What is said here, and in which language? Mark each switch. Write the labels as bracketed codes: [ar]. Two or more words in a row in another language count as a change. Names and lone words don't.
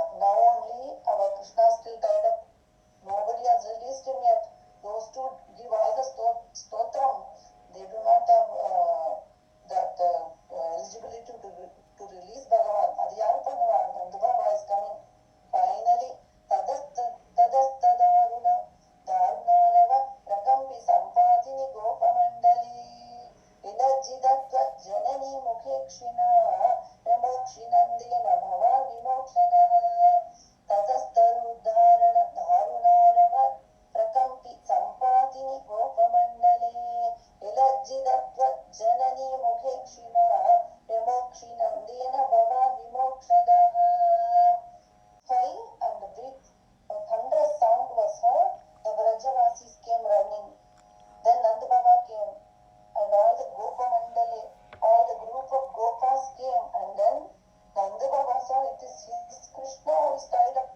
[en] Now only our Krishna is still tied up. Nobody has released him yet. Those two give all the stotram. They do not have that eligibility to release Bhagavan. Adhyana Bhagavan, Nandabhava is coming. Finally, [sa] Tadastadaruna Dharunarava Rakampi Sampadini Gopamandali Vilajidatva Janani Mukhekshina Namokshinandina Bhava Vimokshana Tadastaruddharana Dharunarava Rakampi Sampadini Gopamandali Vilajidatva Janani Mukhekshina Namokshinandina Bhava Vimokshana. [en] Fire and the big thunderous sound was heard. The Vrajavasis came running. Then Nanda Baba came, and all the [sa] Gopa Mandali, [en] all the group of Gopas came, and then Nanda Baba saw it is his Krishna who is tied up.